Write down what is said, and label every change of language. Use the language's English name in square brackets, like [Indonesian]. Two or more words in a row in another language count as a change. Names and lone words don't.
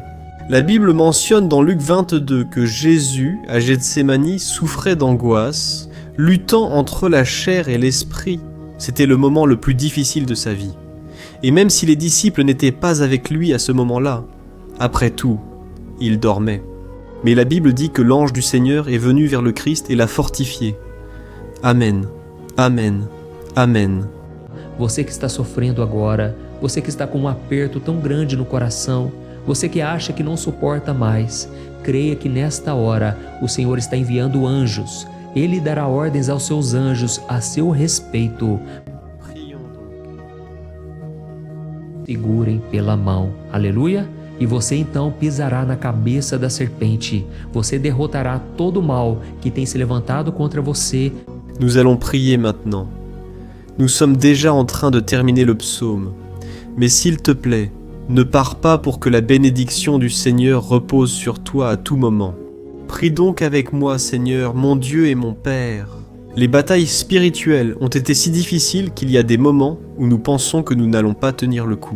[French] La Bible mentionne dans Luc 22 que Jésus, à Gethsémani, souffrait d'angoisse, luttant entre la chair et l'esprit. C'était le moment le plus difficile de sa vie. Et même si les disciples n'étaient pas avec lui à ce moment-là, après tout, il dormait. Mais la Bible dit que l'ange du Seigneur est venu vers le Christ et l'a fortifié. Amen, amen, amen. [Portuguese] Você que está sofrendo agora, você que está com um aperto tão grande no coração, você que acha que não suporta mais, creia que nesta hora o Senhor está enviando anjos. Ele dará ordens aos seus anjos a seu respeito. Segurem pela mão. Aleluia! E você então pisará na cabeça da serpente. Você derrotará todo o mal que tem se levantado contra você. [French] Nous allons prier maintenant. Nous sommes déjà en train de terminer le psaume. Mais s'il te plaît, ne pars pas pour que la bénédiction du Seigneur repose sur toi à tout moment. Prie donc avec moi, Seigneur, mon Dieu et mon Père. Les batailles spirituelles ont été si difficiles qu'il y a des moments où nous pensons que nous n'allons pas tenir le coup.